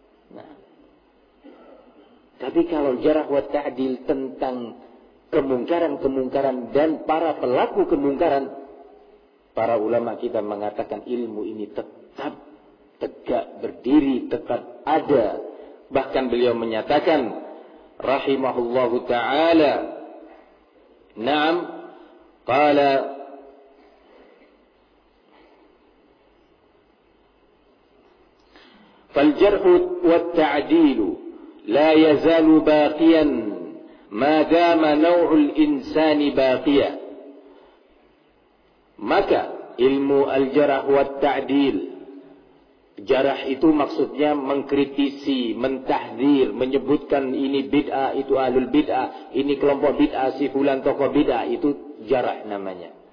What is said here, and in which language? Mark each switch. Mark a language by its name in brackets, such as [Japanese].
[Indonesian] Nah, tapi kalau jarh wa ta'dil tentang kemungkaran-kemungkaran dan para pelaku kemungkaran, para ulama kita mengatakan ilmu ini tetap tegak berdiri, tetap ada. Bahkan beliau menyatakan rahimahullahu ta'ala, naam, qala [Arabic] فالجرح والتعديل لا يزال باقيا ما دام نوع الإنسان باقيا. [Indonesian] Maka ilmu al-jarh wa ta'dil, jarh itu maksudnya mengkritisi, mentahdir, menyebutkan ini bid'ah, itu ahlul bid'ah, ini kelompok bid'ah, si fulan tokoh bid'ah, itu jarh namanya.